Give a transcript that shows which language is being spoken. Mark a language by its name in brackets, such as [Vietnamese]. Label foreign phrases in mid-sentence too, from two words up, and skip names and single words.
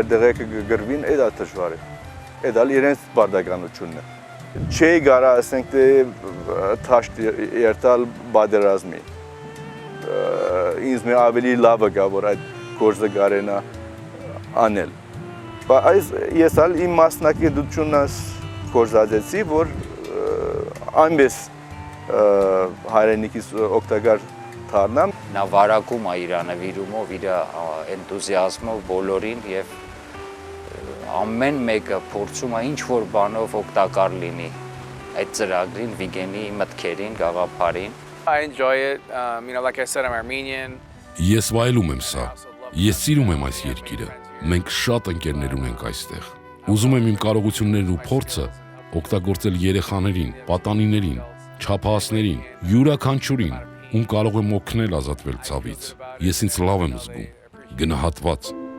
[Armenian] դեղեկը գրվին, դա դժվար է։ Դա իրենց բարդականությունն է։ Չի գարա ասենք թե թաշտ երթալ բادرազմի։ Ինձ մի ավելի լավը գա, որ այդ գործը կարենա անել։ Բայց ես իմ մասնակցությունս գործածեցի, որ այնպես հայրենիքիս օգտակար դառնամ։ Նա վարակում է իր նվիրումով, իր էնտուզիազմով բոլորին եւ ամեն մեկը փորձում է ինչ որ բանով օգտակար լինի այդ ծրագրին, Վիգենի մտքերին, գաղափարին։ [English] I enjoy it. Like I said, I'm Armenian. [Armenian] Ես վայելում եմ սա։ Ես սիրում եմ այս երկիրը։ Մենք շատ ընկերներ ունենք այստեղ։ Ուզում եմ իմ կարողություններն ու փորձը օգտագործել երեխաներին, պատանիներին, չափահասներին, յուրաքանչյուրին, ում կարող եմ օգնել ազատվել ցավից։ Ես ինձ լավ եմ զգում, գնահատված։